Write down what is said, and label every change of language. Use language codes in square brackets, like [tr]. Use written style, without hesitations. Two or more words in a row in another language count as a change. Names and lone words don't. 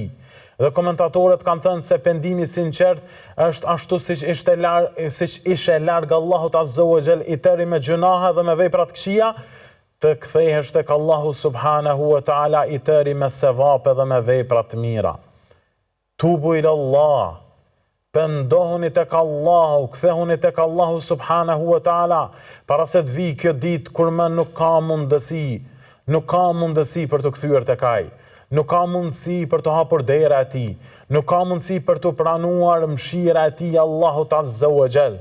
[sq] Dhe komentatorët kanë thënë se pendimi sinqert është ashtu siç ishte larg Allahut [ar] azza wa jall [sq] i tëri me gjunahe dhe me vepra të këqija, të kthehesh tek Allahu [ar] subhanahu wa taala [sq] i tëri me sevape dhe me vepra të mira. [ar] Tubu ila Allah, [sq] pendohuni tek Allahu, kthehuni tek Allahu [ar] subhanahu wa taala, [sq] para se të vijë kjo ditë kur më nuk ka mundësi nuk ka mundësi për të kthyer tek ai, nuk ka mundësi për të hapur dera e tij, nuk ka mundësi për të pranuar mëshira e tij Allahut [ar] Azza wa Jall.